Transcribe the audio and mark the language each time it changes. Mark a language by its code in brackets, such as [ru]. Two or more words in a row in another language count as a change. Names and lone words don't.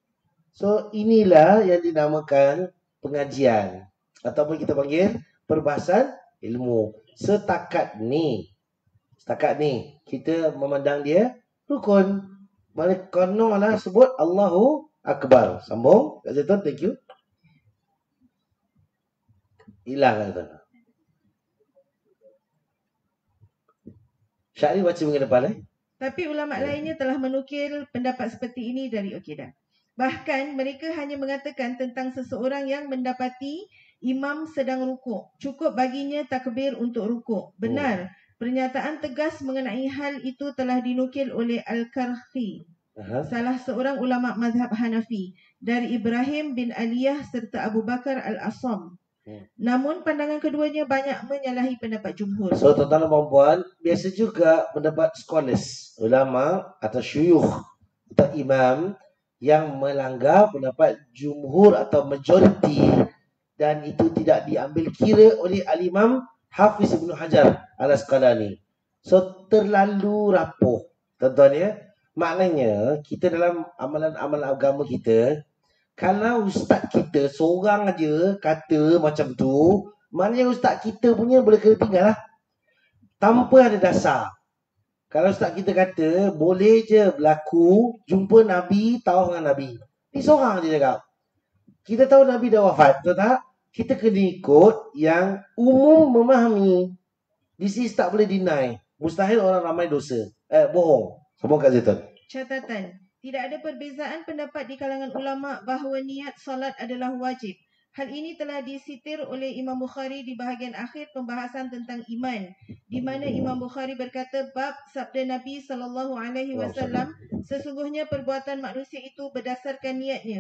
[ms] So inilah yang dinamakan pengajian ataupun kita panggil perbahasan ilmu. Setakat ni kita memandang dia rukun. Mana konon lah sebut [ar] الله أكبر. [ms] Sambung Kak Zaitun, [en] thank you. [ms] Hilang Kak Zaitun. Syahri baca minggu depan [id] Tapi ulama lainnya telah menukil pendapat seperti ini dari Uqaidah. Bahkan mereka hanya mengatakan tentang seseorang yang mendapati imam sedang rukuk, cukup baginya takbir untuk rukuk. Benar, pernyataan tegas mengenai hal itu telah dinukil oleh Al-Karhi, salah seorang ulama mazhab Hanafi, dari Ibrahim bin Aliyah serta Abu Bakar Al-Asam. Namun pandangan keduanya banyak menyalahi pendapat jumhur. [ms] So tuan-tuan dan puan-puan, biasa juga pendapat scholars, ulama atau syuyukh atau imam yang melanggar pendapat jumhur atau majoriti, dan itu tidak diambil kira oleh Al-Imam Hafiz Ibn Hajar Al-Asqalani. So terlalu rapuh tuan-tuan ya. Maknanya kita dalam amalan-amalan agama kita, kalau ustaz kita seorang aja kata macam tu, maknanya ustaz kita punya boleh kena tinggal lah. Tanpa ada dasar. Kalau ustaz kita kata, boleh je berlaku jumpa Nabi, tahu dengan Nabi. Ni seorang je cakap. Kita tahu Nabi dah wafat, betul tak? Kita kena ikut yang umum memahami. [en] This is [ms] tak boleh deny. Mustahil orang ramai dosa. Bohong. Sambung Kak Zaitun. Catatan. Tidak ada perbezaan pendapat di kalangan ulama bahawa niat solat adalah wajib. Hal ini telah disitir oleh Imam Bukhari di bahagian akhir pembahasan tentang iman, di mana Imam Bukhari berkata bab sabda Nabi SAW, sesungguhnya perbuatan manusia itu berdasarkan niatnya.